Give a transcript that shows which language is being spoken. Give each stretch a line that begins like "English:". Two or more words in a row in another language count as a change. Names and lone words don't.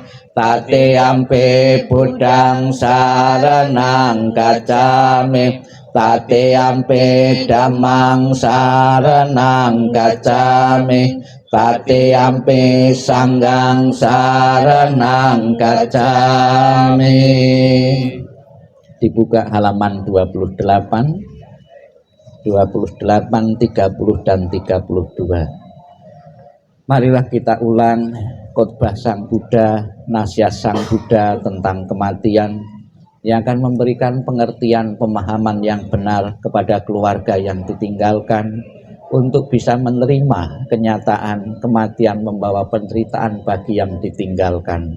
Pali: Tateyampi Buddhang saranang gacchami, Tateyampi Dhammang saranang gacchami, Tateyampi Sanghang saranang gacchami.
Indonesian: Dibuka halaman 28, 30 dan 32. Marilah kita ulang khotbah Sang Buddha, nasihat Sang Buddha tentang kematian yang akan memberikan pengertian pemahaman yang benar kepada keluarga yang ditinggalkan untuk bisa menerima kenyataan kematian membawa penderitaan bagi yang ditinggalkan.